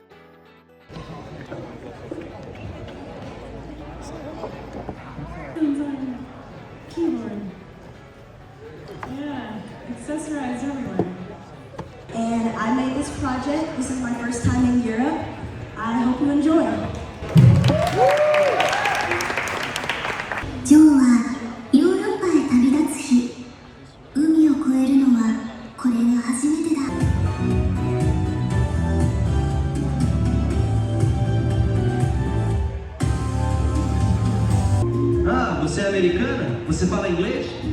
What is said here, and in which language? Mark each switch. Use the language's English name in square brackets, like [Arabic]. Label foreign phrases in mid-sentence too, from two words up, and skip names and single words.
[English] Keyboard. Yeah, accessorized everywhere. And I made this project. This is my first time in Europe. I hope you enjoy. [Japanese] ジョーはヨーロッパへ旅立つ日、海を越えるのはこれが初めてだ。 [Portuguese] Ah, você é americana? Você fala inglês?